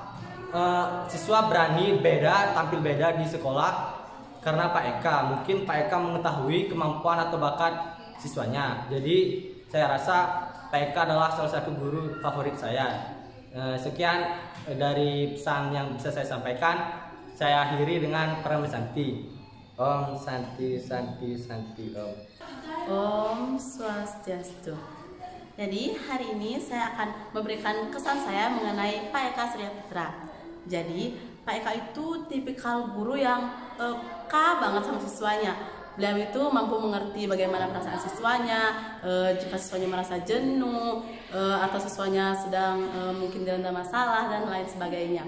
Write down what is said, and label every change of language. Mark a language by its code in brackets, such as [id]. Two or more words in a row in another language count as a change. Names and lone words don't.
[id] Siswa berani beda, tampil beda di sekolah karena Pak Eka. Mungkin Pak Eka mengetahui kemampuan atau bakat siswanya. Jadi saya rasa Pak Eka adalah salah satu guru favorit saya. Sekian dari pesan yang bisa saya sampaikan. Saya akhiri dengan Pranama Santi. [sa] Om Santi Santi Santi Om. Om Swastiastu. [id] Jadi hari ini saya akan memberikan kesan saya mengenai Pak Eka Surya Putra. Jadi Pak Eka itu tipikal guru yang peka banget sama siswanya. Beliau itu mampu mengerti bagaimana perasaan siswanya, jika siswanya merasa jenuh atau siswanya sedang mungkin dilanda masalah dan lain sebagainya.